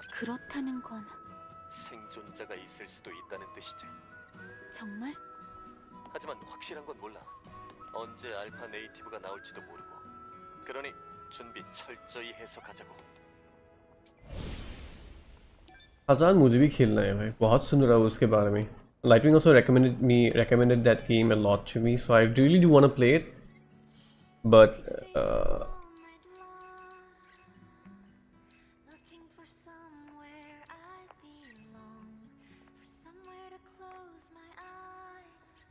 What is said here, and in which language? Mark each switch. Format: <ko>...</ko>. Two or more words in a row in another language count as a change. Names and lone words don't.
<ko>그렇다는 건 생존자가 있을 수도 있다는 뜻이지. 정말? 하지만 확실한 건 몰라. 언제 알파 네이티브가 나올지도 모르고. 그러니 준비 철저히 해서 가자고.</ko> <hi>Khazan मुझे भी खेलना है भाई, बहुत सुन रहा हूँ उसके बारे में.</hi> <en>Lightwing also recommended that game a lot to me, so I really do want to play it. But All night long, looking for somewhere I belong, for somewhere to close my eyes.</en>